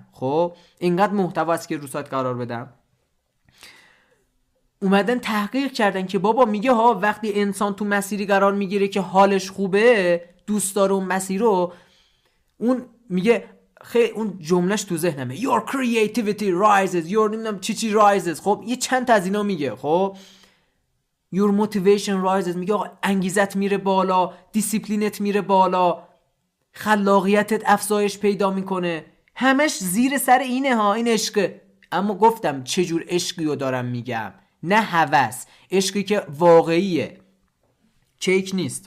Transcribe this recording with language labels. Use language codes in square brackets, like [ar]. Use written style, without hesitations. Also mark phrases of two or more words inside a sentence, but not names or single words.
[fa] خب اینقدر محتوا است که رو سایت قرار بدم. اومدن تحقیق کردن که بابا میگه ها وقتی انسان تو مسیری قرار میگیره که حالش خوبه، دوست داره اون مسیر رو، اون میگه خیلی اون جملهش تو ذهنمه [en] your creativity rises، [fa] your نمیدونم چی rises. خب یه چند تا از اینا میگه. خب [en] your motivation rises، [fa] میگه آقا انگیزت میره بالا، دیسیپلینت میره بالا، خلاقیتت افزایش پیدا میکنه. همش زیر سر اینه ها، این عشقه. اما گفتم چجور عشقی رو دارم میگم، نه هوس، عشقی که واقعیه، چیک نیست.